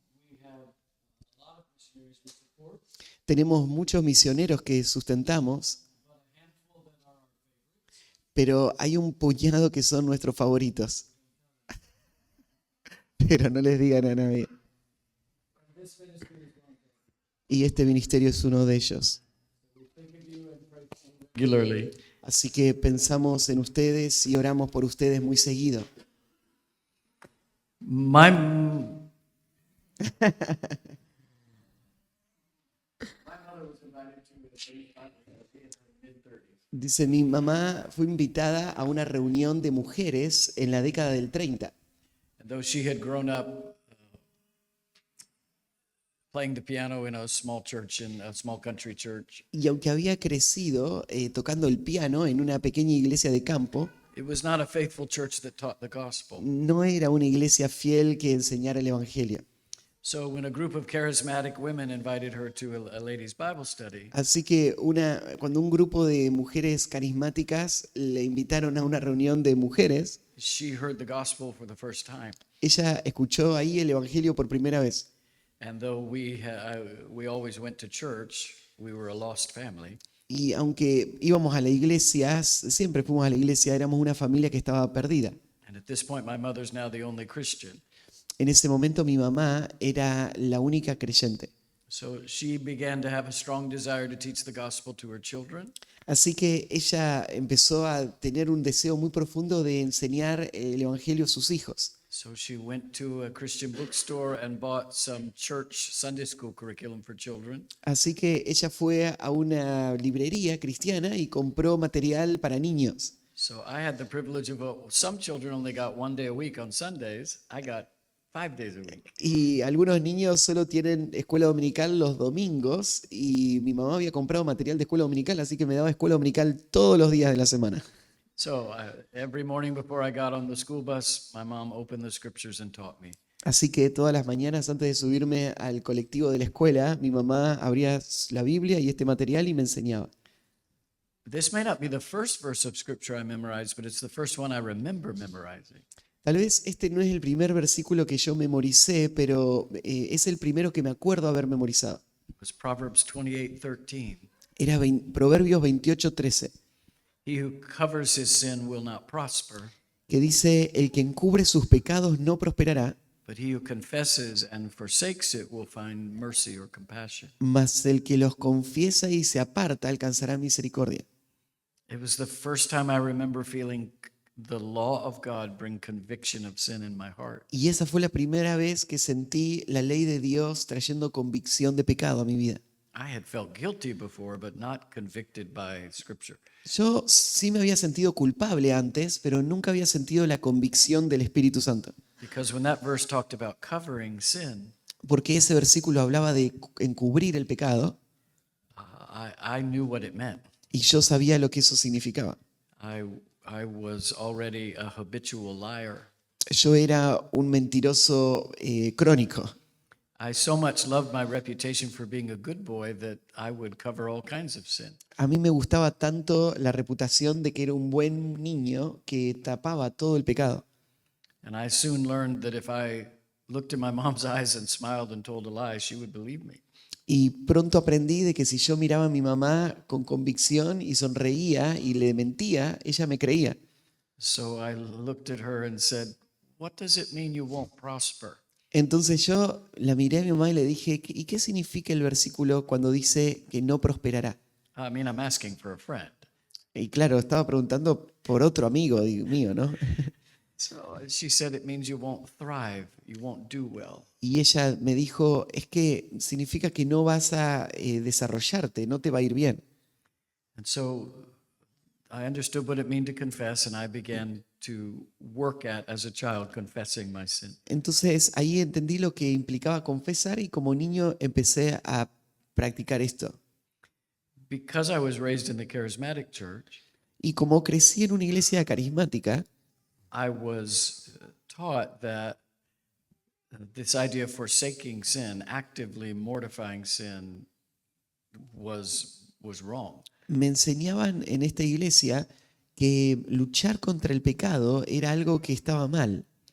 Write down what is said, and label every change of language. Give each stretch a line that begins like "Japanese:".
English: We have a lot of missionaries we support,
Spanish: Tenemos muchos misioneros que sustentamos,
English: but a handful that are our favorites.
Spanish: pero hay un puñado que son nuestros favoritos. Pero no les digan a nadie.
English: And this ministry is one of them.
Spanish: Y este ministerio es uno de ellos.
English: So we think of you and pray for you regularly.
Spanish: Así que pensamos en ustedes y oramos por ustedes muy seguido.
English: My mother was invited to a faith conference in her mid-30s.
Spanish: Dice, mi mamá fue invitada a una reunión de mujeres en la década del 30.
English: And though she had grown up playing the piano in a small church, in a small country church,
Spanish: Y aunque había crecido tocando el piano en una pequeña iglesia de campo,
English: It was not a faithful church that taught the gospel.
Spanish: No era una iglesia fiel que enseñara el Evangelio.
English: So when a group of charismatic women invited her to a ladies' Bible study,
Spanish: Así que cuando un grupo de mujeres carismáticas le invitaron a una reunión de mujeres,
English: she heard the gospel for the first time.
Spanish: ella escuchó ahí el Evangelio por primera vez.
English: And though we always went to church, we were a lost family.
Spanish: Y aunque íbamos a la iglesia, siempre fuimos a la iglesia, éramos una familia que estaba perdida.
English: And at this point, my mother's now the only Christian.
Spanish: En ese momento mi mamá era la única creyente.
English: So she began to have a strong desire to teach the gospel to her children.
Spanish: Así que ella empezó a tener un deseo muy profundo de enseñar el Evangelio a sus hijos.
English: So she went to a Christian bookstore and bought some church Sunday school curriculum for children.
Spanish: Así que ella fue a una librería cristiana y compró material para niños.
English: So I had the privilege of, some children only got 1 day a week on Sundays. I got 5 days a week.
Spanish: Y algunos niños solo tienen escuela dominical los domingos y mi mamá había comprado material de escuela dominical, así que me daba escuela dominical todos los días de la semana.
English: So every morning before I got on the school bus, my mom opened the scriptures and taught me.
Spanish: Así que todas las mañanas antes de subirme al colectivo de la escuela, mi mamá abría la Biblia y este material y me enseñaba.
English: This may not be the first verse of scripture I memorized, but it's the first one I remember memorizing.
Spanish: Tal vez este no es el primer versículo que yo memoricé, pero es el primero que me acuerdo haber memorizado.
English: It was Proverbs 28:13.
Spanish: Era Proverbios 28:13,
English: He who covers his sin will not prosper,
Spanish: que dice, el que encubre sus pecados no prosperará,
English: but he who confesses and forsakes it will find mercy or compassion.
Spanish: mas el que los confiesa y se aparta alcanzará misericordia.
English: It was the first time I remember feeling the law of God bring conviction of sin in my heart.
Spanish: Y esa fue la primera vez que sentí la ley de Dios trayendo convicción de pecado a mi vida.
English: I had felt guilty before, but not convicted by Scripture.
Spanish: Yo sí me había sentido culpable antes, pero nunca había sentido la convicción del Espíritu Santo.
English: Because when that verse talked about covering sin,
Spanish: Porque ese versículo hablaba de encubrir el pecado
English: I knew what it meant.
Spanish: y yo sabía lo que eso significaba.
English: I was already a habitual liar.
Spanish: Yo era un mentiroso crónico.
English: I so much loved my reputation for being a good boy that I would cover all kinds of sin.
Spanish: A mí me gustaba tanto la reputación de que era un buen niño que tapaba todo el pecado.
English: And I soon learned that if I looked in my mom's eyes and smiled and told a lie, she would believe me.
Spanish: Y pronto aprendí de que si yo miraba a mi mamá con convicción y sonreía y le mentía, ella me creía.
English: So I looked at her and said, "What does it mean you won't prosper?"
Spanish: Entonces yo la miré a mi mamá y le dije, ¿y qué significa el versículo cuando dice que no prosperará?
English: I mean, I'm asking for a friend.
Spanish: Y claro, estaba preguntando por otro amigo mío, ¿no?
English: So she said it means you won't thrive, you won't do well.
Spanish: Y ella me dijo, es que significa que no vas a desarrollarte, no te va a ir bien.
English: And so I understood what it meant to confess, and I began to work at, as a child, confessing my sin.
Spanish: Entonces ahí entendí lo que implicaba confesar y como niño empecé a practicar esto.
English: Because I was raised in the charismatic church,
Spanish: Y como crecí en una iglesia carismática,
English: I was taught that this idea of forsaking sin, actively mortifying sin, was wrong.
Spanish: me enseñaban en esta iglesia que luchar contra el pecado era algo que estaba mal.